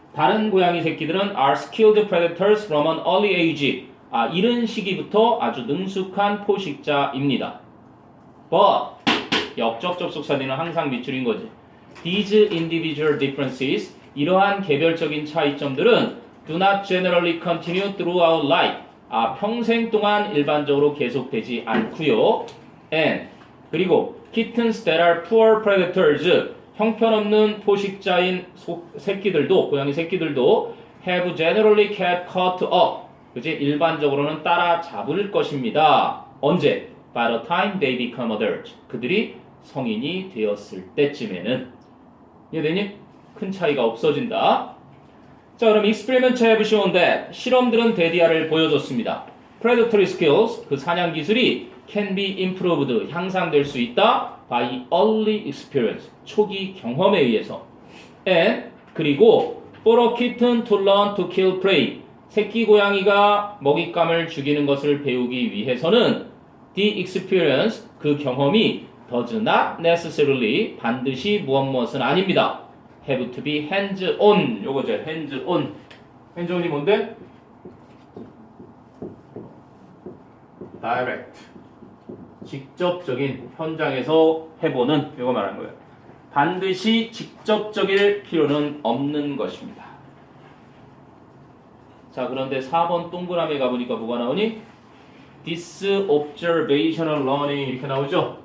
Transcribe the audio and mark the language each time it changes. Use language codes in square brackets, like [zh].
[ko] 다른 고양이 새끼들은 [en] are skilled predators from an early age. [ko] 이른 시기부터 아주 능숙한 포식자입니다. but 역적 접속사들은 항상 밑줄인 거지. [en] These individual differences, [ko] 이러한 개별적인 차이점들은 [en] do not generally continue throughout life. [ko] 평생 동안 일반적으로 계속되지 않고요. [en] and [ko] 그리고 [en] kittens that are poor predators [ko] 형편없는 포식자인 새끼들도 고양이 새끼들도 [en] have generally kept caught up [ko] 그지 일반적으로는 따라잡을 것입니다. 언제? [en] By the time they become adult [ko] 그들이 성인이 되었을 때쯤에는 이해되니? 큰 차이가 없어진다. 자 그럼 [en] experiments have shown that [ko] 실험들은 대디아를 보여줬습니다. [en] predatory skills 그 사냥 기술이 can be improved 향상될 수 있다 by early experience 초기 경험에 의해서 and 그리고 for a kitten to learn to kill prey [ko] 새끼 고양이가 먹잇감을 죽이는 것을 배우기 위해서는 [en] the experience 그 경험이 does not necessarily [ko] 반드시 무엇은 아닙니다. [en] have to be hands on 요거죠 hands on hands on이 뭔데? [ko] direct 직접적인 현장에서 해보는 이거 말하는 거예요. 반드시 직접적일 필요는 없는 것입니다. 자 그런데 4번 동그라미 가보니까 뭐가 나오니? [en] disobservational learning [ko] 이렇게 나오죠?